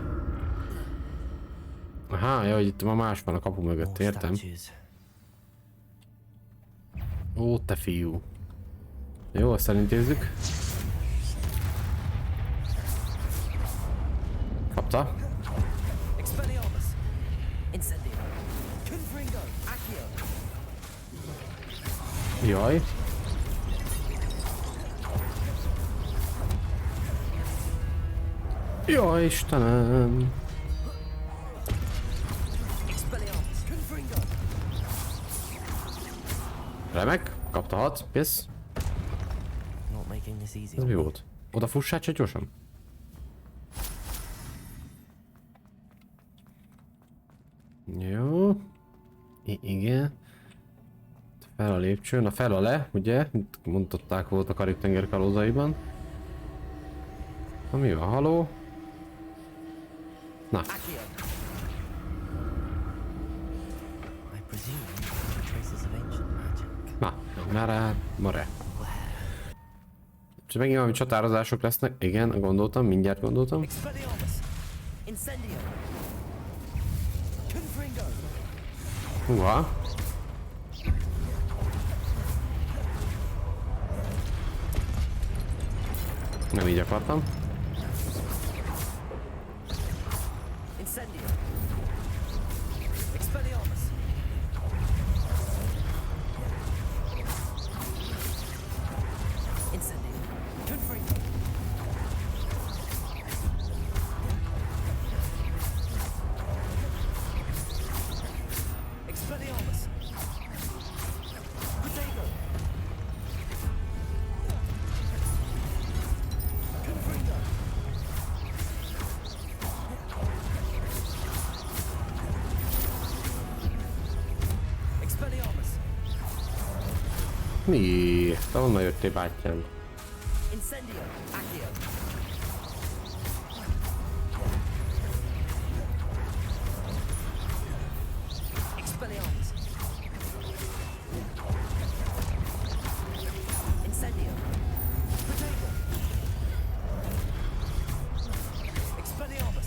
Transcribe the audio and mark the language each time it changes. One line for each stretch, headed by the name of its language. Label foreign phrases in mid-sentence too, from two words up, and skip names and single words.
Hungarian: Aha, ja, hogy itt ma más van a kapu mögött, értem. Ó, te fiú. Jó, azt elintézzük. Kapta. Expelliarmus. Incendio. Confringo. Accio. Jaj. Jaj, Istenem. Expelliarmus. Confringo. Remek, kapta 6, pisz.
English: Not making this easy.
Hungarian: Ez mi volt? Oda fussál csak gyorsan. Jó. Igen. Fel a lépcsőn, fel a le, ugye? Mint mondották volt a Karib-tenger kalózaiban. Na mi van, haló? Na. Accio.
English: I presume traces of ancient magic.
Hungarian: Na, mare. És megint valami csatározások lesznek. Igen, gondoltam, mindjárt gondoltam. Expelliarmus. Incendio. Confringo. Húha. Nem így akartam. Incendio. Expelliarmus. Incendio. Confringo. Expelliarmus. Protego. Confringo. Expelliarmus. Mi? Te honnan jöttél, bátyám? Incendio. Accio. Expelliarmus. Incendio. Protego. Expelliarmus.